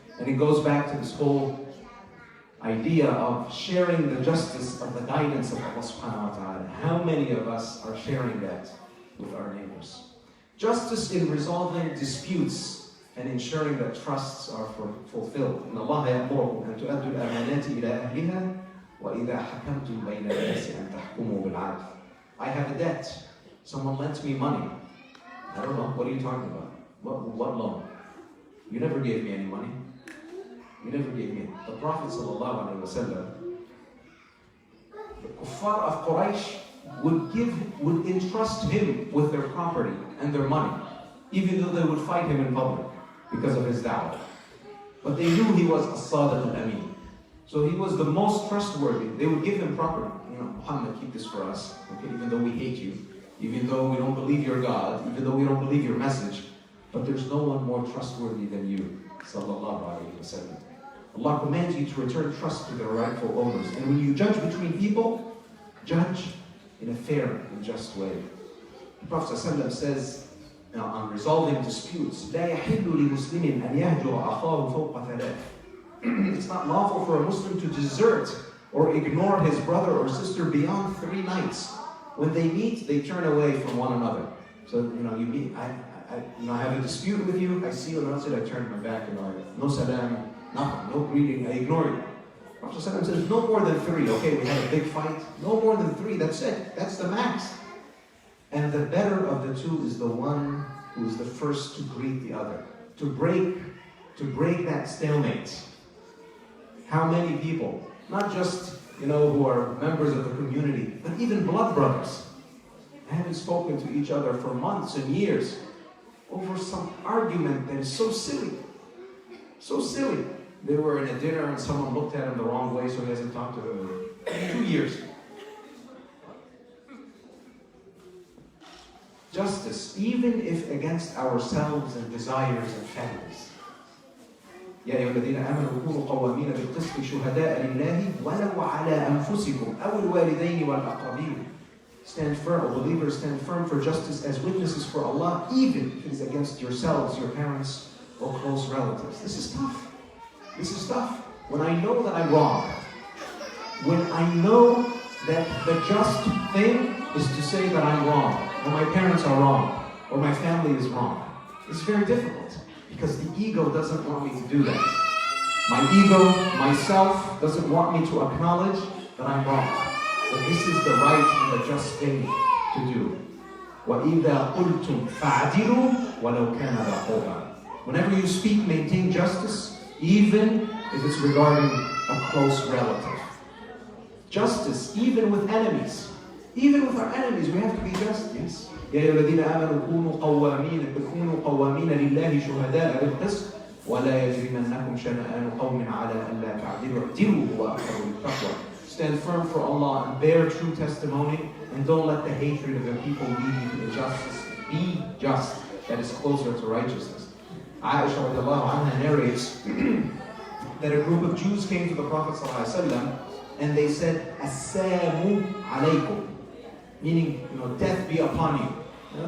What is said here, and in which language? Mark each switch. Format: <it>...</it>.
<en>And it goes back to this whole idea of sharing the justice of the guidance of Allah subhanahu wa ta'ala. How many of us are sharing that with our neighbors? Justice in resolving disputes and ensuring that trusts are fulfilled.</en> <ar>إن الله يأمركم أن تؤدوا الأمانات إلى أهلها وإذا حكمتم بين الناس أن تحكموا بالعدل.</ar> <en>I have a debt. Someone lent me money. I don't know. What are you talking about? What loan? You never gave me any money. You never gave me. The Prophet ﷺ, the kuffar of Quraysh would entrust him with their property and their money, even though they would fight him in public because of his da'wah. But they knew he was as-sadiq al-amin. So he was the most trustworthy. They would give him property. Muhammad, keep this for us. Okay, even though we hate you, even though we don't believe your God, even though we don't believe your message, but there's no one more trustworthy than you. Sallallahu alayhi wa sallam. Allah commands you to return trust to their rightful owners. And when you judge between people, judge in a fair and just way. The Prophet ﷺ says, on resolving disputes,</en> <ar>لا يحل لمسلم أن يهجر أخاه فوق ثلاث.</ar> <en>It's not lawful for a Muslim to desert or ignore his brother or sister beyond 3 nights. When they meet, they turn away from one another. So, you meet, I have a dispute with you, I see you in the masjid, I turn my back, no salam, nothing, no greeting, I ignore you. Prophet ﷺ says, no more than 3, okay, we had a big fight, no more than 3, that's it, that's the max. And the better of the two is the one who is the first to greet the other, to break that stalemate. How many people, not just, who are members of the community, but even blood brothers, haven't spoken to each other for months and years over some argument that is so silly. So silly. They were in a dinner and someone looked at him the wrong way, so he hasn't talked to them in 2 years. Justice, even if against ourselves and desires and families.</en> <ar>يا أيها الذين آمنوا كونوا قوامين بالقسط شهداء لله ولو على أنفسكم أو الوالدين والأقربين.</ar> <en>Stand firm, O believers, stand firm for justice as witnesses for Allah, even if it is against yourselves, your parents, or close relatives. This is tough. This is tough. When I know that I'm wrong, when I know that the just thing is to say that I'm wrong, or my parents are wrong, or my family is wrong, it's very difficult. Because the ego doesn't want me to do that. My ego, myself, doesn't want me to acknowledge that I'm wrong. But this is the right and the just thing to do.</en> <ar>وَإِذَا قُلْتُمْ فَعْدِلُوا وَلَوْ كَانَ ذَا قُرْبَى.</ar> <en>Whenever you speak, maintain justice, even if it's regarding a close relative. Justice, even with enemies. Even with our enemies, we have to be just, yes.</en> <ar>يا أيها الذين آمنوا كونوا قوامين لله شهداء بالقسط ولا يجرمنكم شنآن قوم على ألا تعدلوا اعدلوا هو أقرب للتقوى.</ar> <en>Stand firm for Allah and bear true testimony, and don't let the hatred of the people lead you to injustice. Be just, that is closer to righteousness. Aisha radiallahu anha narrates that a group of Jews came to the Prophet ﷺ and they said, Assalamu alaykum, meaning, death be upon you.</en>